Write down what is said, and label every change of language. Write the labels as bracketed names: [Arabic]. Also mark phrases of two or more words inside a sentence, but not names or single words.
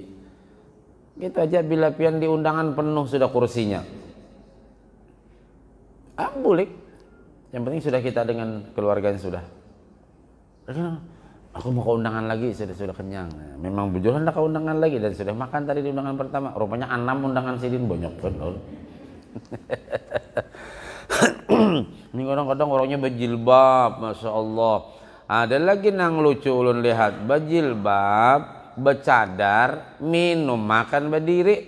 [Banjar] Gitu aja, bila pian di undangan penuh sudah kursinya, boleh. [Indonesian] Yang penting sudah kita dengan keluarganya sudah. Aku mau ke undangan lagi, sudah kenyang. [Banjar] Memang bejulan ada ke undangan lagi dan sudah makan tadi di undangan pertama. Rupanya 6 undangan sidin banyak kan. Ini kadang-kadang orangnya berjilbab, [Arabic] masya Allah. [Banjar] Ada lagi nang lucu ulun lihat, berjilbab, bercadar, minum, makan berdiri.